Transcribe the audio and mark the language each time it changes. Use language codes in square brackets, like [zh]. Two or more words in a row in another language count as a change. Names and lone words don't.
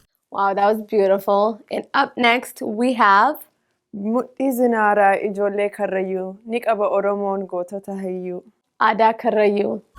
[en] Wow, that was beautiful. And up next, we have [om] Mudhii Zinaaraa ijoollee Karrayyuu ni qaba Oromoon gootota hayyuu. Aadaa Karrayyuu.